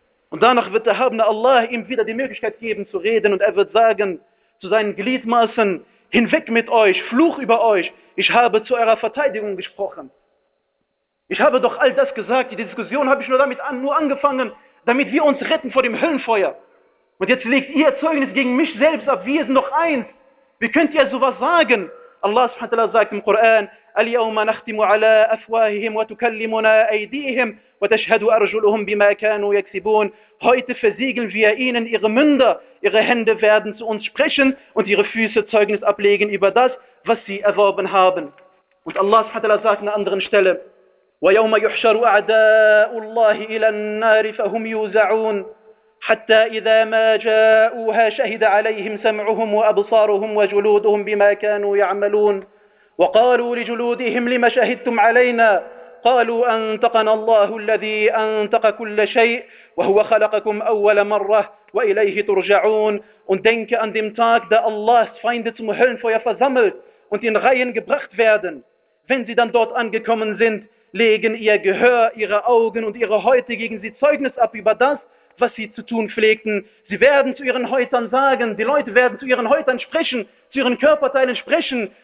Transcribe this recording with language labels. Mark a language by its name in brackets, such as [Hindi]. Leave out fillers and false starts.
[German] Und danach wird der Erhabene Allah ihm wieder die Möglichkeit geben zu reden und er wird sagen zu seinen Gliedmaßen, hinweg mit euch, Fluch über euch, ich habe zu eurer Verteidigung gesprochen. Ich habe doch all das gesagt, die Diskussion habe ich nur angefangen, damit wir uns retten vor dem Höllenfeuer. Und jetzt legt ihr Zeugnis gegen mich selbst ab, wir sind doch eins. Wie könnt ihr sowas sagen? Allah subhanahu wa ta'ala sagt im Koran, [Arabic] اليوم نختم على أفواههم وتكلمنا أيديهم وتشهد أرجلهم بما كانوا يكسبون. [German] Heute versiegeln wir ihnen ihre Münder. Ihre Hände werden zu uns sprechen und ihre Füße Zeugnis ablegen über das, was sie erworben haben. Und Allah subhanahu wa ta'ala sagt an einer anderen Stelle, [Arabic] ويوم يحشر أعداء الله إلى النار فهم يوزعون حتى إذا ما جاءوها شهد عليهم سمعهم وأبصارهم وجلودهم بما كانوا يعملون. وقالوا لجلودهم لما شهدتم علينا قالوا أنطقنا الله الذي أنطق كل شيء وهو خلقكم أول مرة وإليه ترجعون. [German] Und denke an dem Tag, da Allahs Feinde zum Höllenfeuer versammelt und in Reihen gebracht werden. Wenn sie dann dort angekommen sind, legen ihr Gehör, ihre Augen und ihre Häute gegen sie Zeugnis ab über das, was sie zu tun pflegten. Sie werden zu ihren Häutern sagen, die Leute werden zu ihren Häutern sprechen, zu ihren Körperteilen sprechen.